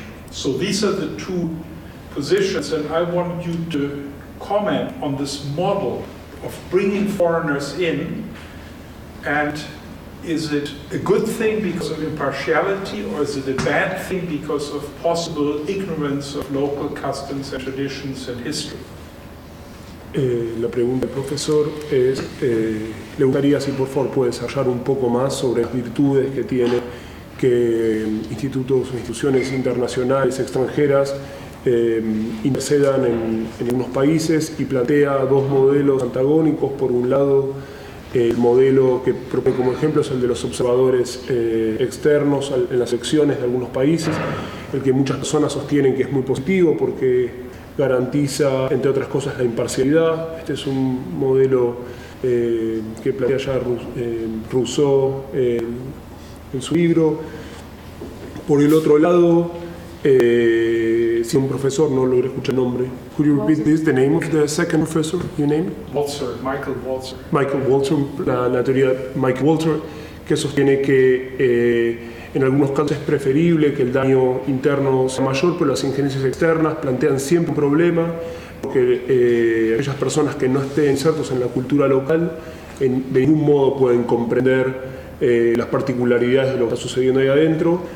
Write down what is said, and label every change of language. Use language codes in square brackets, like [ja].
[en] So these are the two positions, and I want you to comment on this model of bringing foreigners in, and is it a good thing because of impartiality, or is it a bad thing because of possible ignorance of local customs and traditions and history? [es] La pregunta del profesor es, le gustaría si por favor puede desarrollar un poco más sobre las virtudes que tiene que institutos o instituciones internacionales extranjeras intercedan en algunos países, y plantea dos modelos antagónicos. Por un lado, el modelo que propone como ejemplo es el de los observadores externos en las elecciones de algunos países, el que muchas personas sostienen que es muy positivo porque garantiza, entre otras cosas, la imparcialidad. Este es un modelo que plantea ya Rousseau en su libro. Por el otro lado, si un profesor, no logré escuchar el nombre. [en] Could you repeat this, the name of the second professor you named? Walzer, Michael Walzer. [es] Michael Walzer, la teoría de Michael Walzer, que sostiene que en algunos casos es preferible que el daño interno sea mayor, pero las injerencias externas plantean siempre un problema, porque aquellas personas que no estén insertos en la cultura local de ningún modo pueden comprender las particularidades de lo que está sucediendo ahí adentro.